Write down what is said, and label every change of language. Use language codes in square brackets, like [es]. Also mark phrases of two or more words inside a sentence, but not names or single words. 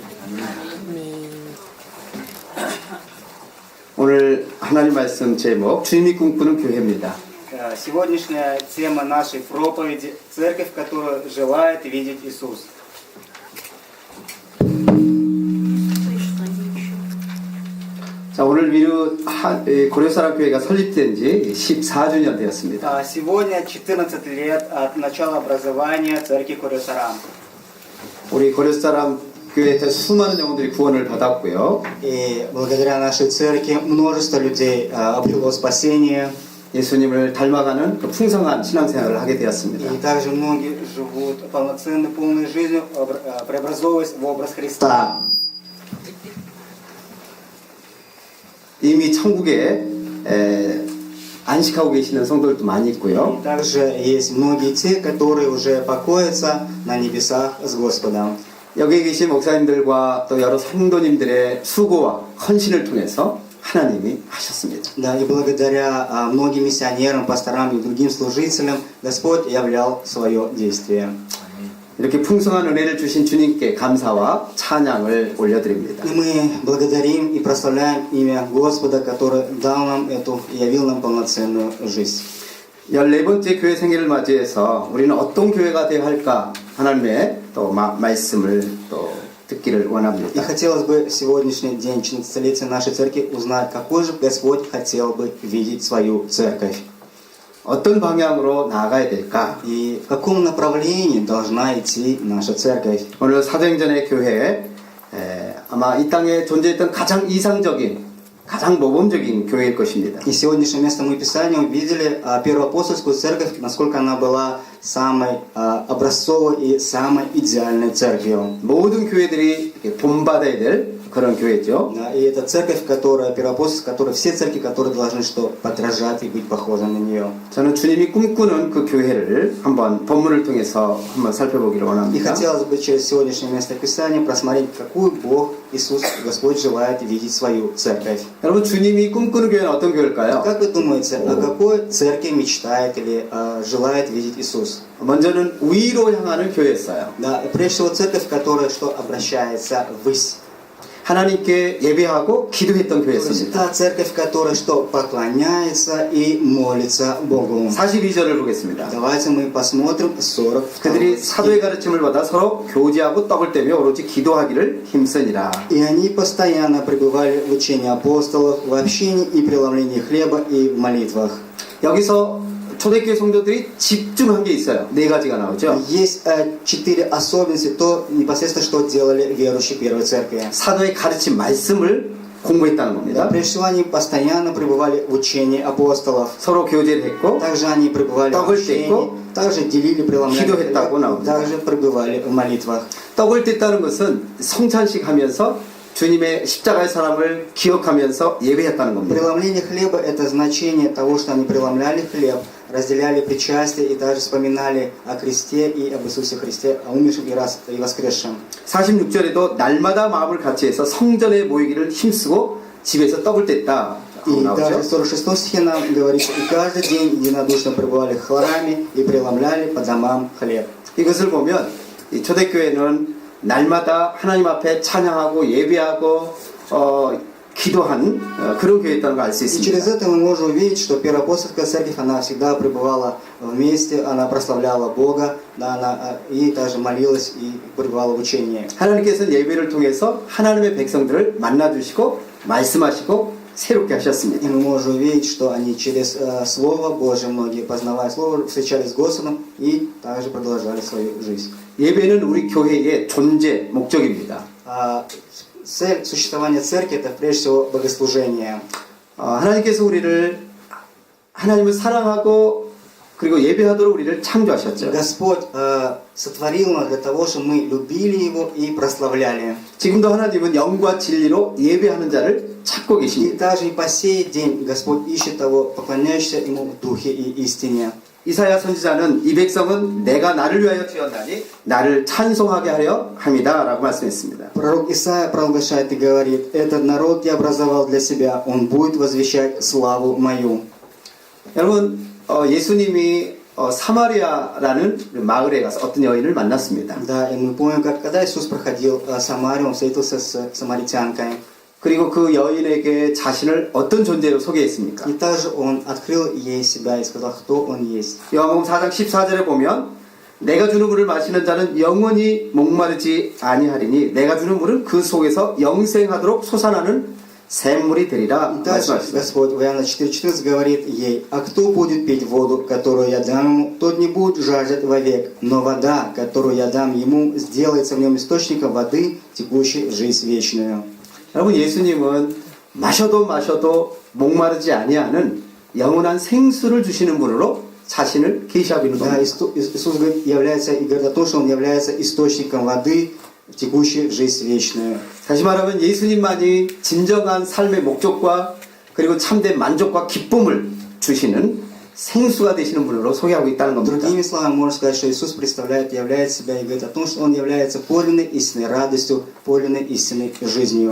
[ko] 오늘 하나님 말씀 제목 주님이 꿈꾸는 교회입니다. [ru] Сегодняшняя тема нашей проповеди – церковь, которая желает видеть Иисус. [ko] 자, 오늘 위로 고려사람 교회가 설립된 지 14주년 되었습니다. [ru] Сегодня 14 лет от начала образования церкви Корё-Сарам. [ko] 우리 고려사람 교회에서 수많은 영혼들이 구원을 받았고요. [ru] И благодаря нашей церкви множество людей обрело спасение. [ko] 예수님을 닮아가는 그 풍성한 신앙생활을 하게 되었습니다. [ru] И также многие живут полноценной, полной жизнью, преобразовываясь в образ Христа. [ko] 이미 천국에 안식하고 계시는 성도들도 많이 있고요. [ru] И также есть многие те, которые уже покоятся на небесах с Господом. [ko] 여기 계신 목사님들과 또 여러 성도님들의 수고와 헌신을 통해서 하나님이 하셨습니다. [ru] Да, и благодаря многим миссионерам, пасторам и другим служителям Господь являл свое действие. [ko] 이렇게 풍성한 은혜를 주신 주님께 감사와 찬양을 올려드립니다. [ru] И мы благодарим и прославляем имя Господа, который дал нам эту и явил нам полноценную жизнь. [ko] 14번째 교회 생일을 맞이해서 우리는 어떤 교회가 되어야 할까 하나님의 또 말씀을 또 듣기를 [ru] И [ko] 원합니다. [ru] хотелось бы в сегодняшний день 14-летия нашей церкви узнать, какой же Господь хотел бы видеть свою церковь. [ko] 어떤 방향으로 나아가야 될까? [ru] И в каком направлении должна идти наша церковь. [ko] 오늘 사도행전의 교회 아마 이 땅에 존재했던 가장 이상적인 가장 모범적인 교회일 것입니다. [ru] И сегодняшнее место мы Писания увидели первую апостольскую церковь, насколько она была самой образцовой и самой идеальной церковью. [ko] 모든 교회들이 본받아야 될 그런 교회죠. [ru] Да, и это церковь, которая первоапостольская, которая все церкви, которые должны что подражать и быть похожи на нее. [ko] 저는 주님이 꿈꾸는 그 교회를 한번 본문을 통해서 한번 살펴보기를 [ru] И [ko] 원합니다. [ru] хотелось бы через сегодняшнее место Писания просмотреть, какую Бог, Иисус, Господь желает видеть свою церковь. [ko] 여러분 주님이 꿈꾸는 교회는 어떤 교회일까요? [ru] Как вы думаете, о какой церкви мечтает или желает видеть Иисус? [ko] 먼저는 위로 향하는 교회였어요. [ru] Да, прежде всего церковь, которая что обращается ввысь. [ko] 하나님께 예배하고 기도했던 [ru] То есть [ko] 교회였습니다. [ru] та церковь, которая что поклоняется и молится Богу. [ko] 42절을 보겠습니다. [ru] Давайте мы посмотрим 42. [ko] 그들이 사도의 가르침을 받아 서로 교제하고 떡을 떼며 오로지 기도하기를 힘쓰니라. [ru] И они постоянно пребывали в учении апостолов, в общении и преломлении хлеба и в молитвах. [ko] 여기서 초대교회 성도들이 집중한 게 있어요. 네 가지가 나오죠. [ru] Есть 4 особенности, то непосредственно, что делали верующие первой церкви. [ko] 사도의 가르침 말씀을 공부했다는 겁니다. [ru] Прежде всего, они постоянно пребывали в учении апостолов. [ko] 서로 교제를 했고 [ru] Также они пребывали в учении, также делили преломление хлеба, также пребывали в молитвах. [ko] 떡을 뗐다는 것은 성찬식 하면서 주님의 십자가의 사람을 기억하면서 예배했다는 겁니다. [ru] Преломление хлеба – это значение того, что они преломляли хлеб, разделяли причастие и также вспоминали о кресте и об Иисусе Христе, о умершем и воскресшем. [ko] 46절에도 날마다 마음을 같이 해서 성전에 모이기를 힘쓰고 집에서 떡을 뗐다. [ru] И также в 46 стихе нам говорится, и каждый день единодушно пребывали в храме и преломляли по домам хлеб. [ko] 이것을 보면 이 초대교회는 날마다 하나님 앞에 찬양하고 예배하고 기도한 그런 교회였다는 걸 알 수 [ru] И через [ko] 있습니다. [ru] это мы можем увидеть, что первоапостольская церковь, она всегда пребывала вместе, она прославляла Бога, да, она и также молилась и пребывала в учении. [ko] 하나님께서는 예배를 통해서 하나님의 백성들을 만나주시고 말씀하시고 새롭게 하셨습니다. [ru] И мы можем увидеть, что они через Слово Божие, многие познавая Слово, встречались с Господом и также продолжали свою жизнь. [ko] 예배는 우리 교회의 존재 목적입니다. [ru] Цель существования церкви – это прежде всего богослужение. [ko] 하나님께서 하나님을 사랑하고 그리고 예배하도록 우리를 창조하셨죠. [ru] Господь сотворил нас для того, чтобы мы любили Его и прославляли. [ko] 지금도 하나님은 영과 진리로 예배하는 자를 찾고 [ru] И [ko] 계십니다. [ru] также и по сей день Господь ищет того, поклоняющегося Ему в духе и истине. [ko] 이사야 선지자는 이 백성은 내가 나를 위하여 태어나니 나를 찬송하게 하려 함이다 라고 말씀했습니다. [ru] Пророк Исаия провозглашает и говорит: «Этот народ я образовал для себя, он будет возвещать славу мою». [ko] 여러분 예수님이 사마리아라는 마을에 가서 어떤 여인을 만났습니다. [ru] Да, и мы помним, как когда Иисус проходил Самарию, он встретился с самаритянкой. [ko] 그리고 그 여인에게 자신을 어떤 존재로 소개했습니까? [ru] И также он открыл ей себя и сказал, кто он есть. [ko] 요한복음 4장 14절에 보면 내가 주는 물을 마시는 자는 영원히 목마르지 아니하리니 내가 주는 물은 그 속에서 영생하도록 솟아나는 샘물이 되리라 [ru] И также [ko] 말씀하셨습니다. [ru] Господь в Иоанна 4:14 говорит ей, а кто будет пить воду, которую я дам ему, тот не будет жаждать вовек, но вода, которую я дам ему, сделается в нем источником воды, текущей в жизнь вечную. [ko] 여러분 예수님은 마셔도 목마르지 아니하는 영원한 생수를 주시는 분으로 자신을 계시하고 있는 [ru] Да, [ko] 겁니다. [ru] Иисус является и говорит о том, что Он является источником воды, текущей в жизнь вечную. [ko] 다시 말하면 예수님만이 진정한 삶의 목적과 그리고 참된 만족과 기쁨을 주시는 생수가 되시는 분으로 소개하고 있다는 겁니다. [ru] Другими словами, можно сказать, что Иисус представляет, являет себя и говорит о том, что Он является подлинной истинной радостью, подлинной истинной жизнью.